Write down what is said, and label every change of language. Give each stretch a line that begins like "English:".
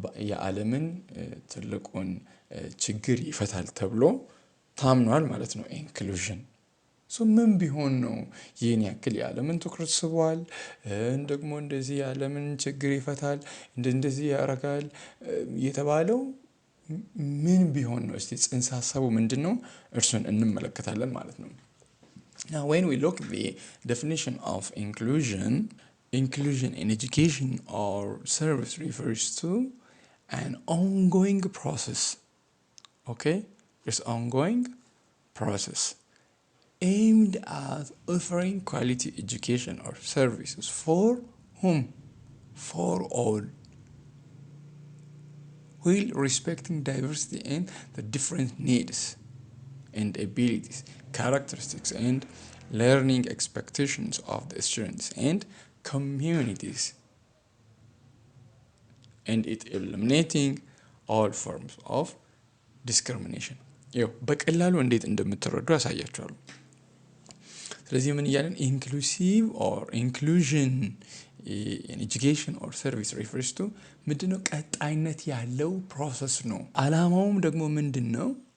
Amharic: የዓለምን ትልቁን ችግር ይፈታል ተብሎ ታምኗል ማለት ነው ኢንክሉዥን። ምን ቢሆን ነው ይህን ያክል የዓለምን ትኩረት ስቧል፣ ደግሞ እንደዚህ የዓለምን ችግር ይፈታል እንደዚህ ያደርጋል የተባለው ምን ቢሆን ነው? እስቲ ጽንሰ ሀሳቡ ምንድነው? እርሱን እንመለከታለን ማለት ነው።
English: Now when we look at the definition of inclusion in education or service refers to an ongoing process. Okay? It's ongoing process aimed at offering quality education or services for whom? For all, while respecting diversity and the different needs and abilities, characteristics and learning expectations of the students and communities, and it eliminating all forms of discrimination።
Amharic: በቀላሉ እንዴት እንደምትረዱ ያሳያችኋለሁ። ስለዚህ ምን እያለን ኢንክሉሲቭ ኦር ኢንክሉዥን
English: in education or service refers to
Amharic: ምንድነው ቀጣይነት ያለው ፕሮሰስ ነው። አላማውም ደግሞ ምንድነው?